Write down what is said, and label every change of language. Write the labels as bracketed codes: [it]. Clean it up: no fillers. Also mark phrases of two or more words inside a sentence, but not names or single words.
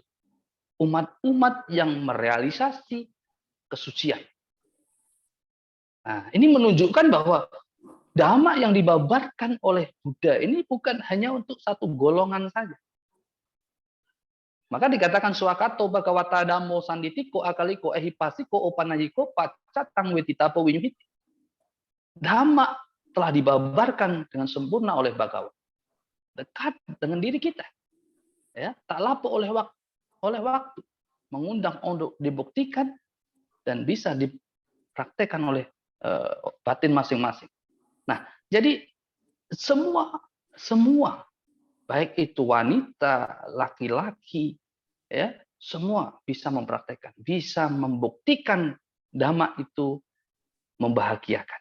[id] Umat-umat yang merealisasi kesucian. Nah, ini menunjukkan bahwa Dhamma yang dibabarkan oleh Buddha ini bukan hanya untuk satu golongan saja. Maka dikatakan [pi] swakato bhagavata dhammo sanditiko akaliko ehipasiko opanayiko pacatang wetitapo winyuhiti. [id] Dhamma telah dibabarkan dengan sempurna oleh Bhagawan. Dekat dengan diri kita. Ya, tak lapuk oleh waktu. Mengundang untuk dibuktikan dan bisa dipraktekkan oleh batin masing-masing. Nah, jadi semua baik itu wanita, laki-laki, ya, semua bisa mempraktekkan, bisa membuktikan Dhamma itu membahagiakan.